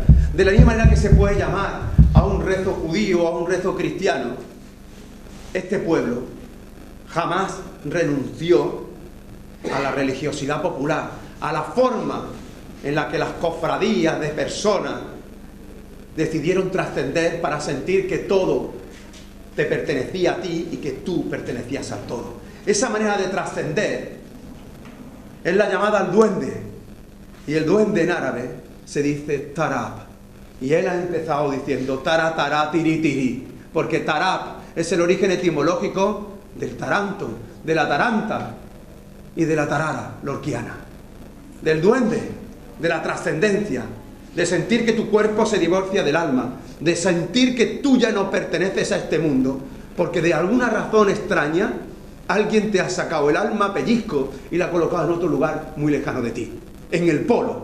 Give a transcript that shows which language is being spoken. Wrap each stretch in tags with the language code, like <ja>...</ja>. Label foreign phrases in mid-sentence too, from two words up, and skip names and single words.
<es>De la misma manera que se puede llamar a un rezo judío o a un rezo cristiano, este pueblo jamás renunció a la religiosidad popular, a la forma en la que las cofradías de personas decidieron trascender para sentir que todo te pertenecía a ti y que tú pertenecías al todo. Esa manera de trascender es la llamada al duende, y el duende en árabe se dice tarab, y él ha empezado diciendo tara tara tiri tiri, porque tarab es el origen etimológico del taranto, de la taranta y de la tarara lorquiana, del duende, de la trascendencia, de sentir que tu cuerpo se divorcia del alma, de sentir que tú ya no perteneces a este mundo, porque de alguna razón extraña alguien te ha sacado el alma a pellizco y la ha colocado en otro lugar muy lejano de ti, en el polo.</es>